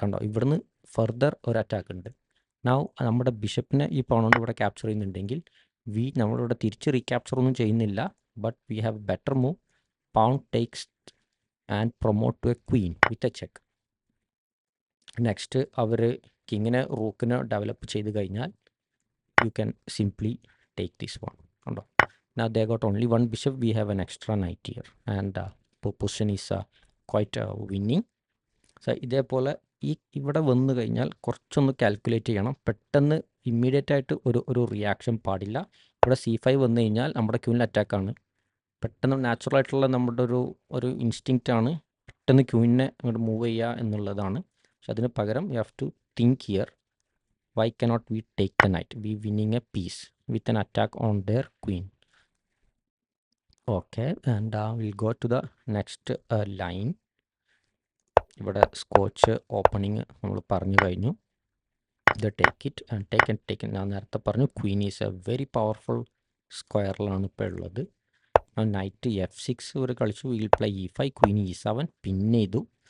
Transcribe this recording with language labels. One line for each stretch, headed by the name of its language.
Malayalam: കണ്ടോ, ഇവിടുന്ന് ഫർദർ ഒരു അറ്റാക്ക് ഉണ്ട്. നൗ നമ്മുടെ ബിഷപ്പിനെ ഈ പൗണോണ്ട് ഇവിടെ ക്യാപ്ചർ ചെയ്യുന്നുണ്ടെങ്കിൽ നമ്മളിവിടെ തിരിച്ച് റീക്യാപ്ചർ ഒന്നും ചെയ്യുന്നില്ല.
English: But we have better move. Pawn takes and promote to a queen with a check. Next
Malayalam: our കിങ്ങിനെ റൂക്കിനെ develop ചെയ്ത് കഴിഞ്ഞാൽ
English: You can simply take this one.
Malayalam: കണ്ടോ,
English: now they got only one bishop, we have an extra knight here and position is quite winning.
Malayalam: So ഇതേപോലെ ഇവിടെ വന്നു കഴിഞ്ഞാൽ കുറച്ചൊന്ന് calculate ചെയ്യണം. പെട്ടെന്ന് ഇമ്മീഡിയറ്റ് ആയിട്ട് ഒരു റിയാക്ഷൻ പാടില്ല. ഇവിടെ C5 വന്നു കഴിഞ്ഞാൽ നമ്മുടെ ക്യൂനിൽ അറ്റാക്കാണ്. പെട്ടെന്ന് നാച്ചുറൽ ആയിട്ടുള്ള നമ്മുടെ ഒരു ഇൻസ്റ്റിങ്ക്റ്റ് ആണ് പെട്ടെന്ന് ക്യൂനിനെ അങ്ങോട്ട് മൂവ് ചെയ്യുക എന്നുള്ളതാണ്. പക്ഷെ അതിന് പകരം
English: You have to think here, why cannot we take the knight? We winning a piece with an attack on their queen. Okay, and we'll go to the next line.
Malayalam: ഇവിടെ scotch opening നമ്മൾ പറഞ്ഞു കഴിഞ്ഞു. ഇത്
English: take it and take
Malayalam: ഞാൻ നേരത്തെ പറഞ്ഞു
English: queen is a very powerful
Malayalam: സ്ക്വയറിലാണ് ഇപ്പോൾ ഉള്ളത്. നൈറ്റ് F6 ഒരു കളിച്ചു.
English: will play E5,
Malayalam: Queen E7 പിൻ ചെയ്തു.